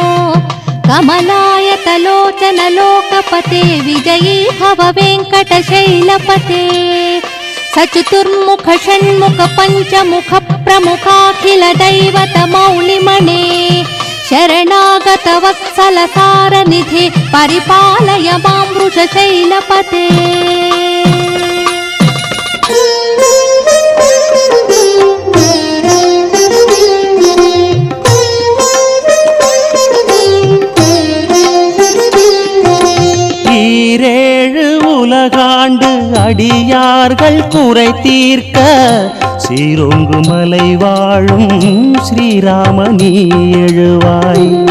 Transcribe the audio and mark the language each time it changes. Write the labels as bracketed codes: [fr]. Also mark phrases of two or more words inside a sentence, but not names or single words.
[sa] కమలాయతలోచన లోకపతే విజయీ భవ వెంకటశైలపతే. సచతుర్ముఖ షణ్ముఖ పంచముఖ ప్రముఖాఖిల దైవత మౌళిమణే. శరణాగత వత్సల సారనిధి పరిపాలయ మాం వృషశైలపతే. [ta] ஈரேழு உலகாண்டு அடியார்கள் குறை தீர்க்க சீரோங்கு மலை வாழும் ஸ்ரீராமனி எழுவாய்.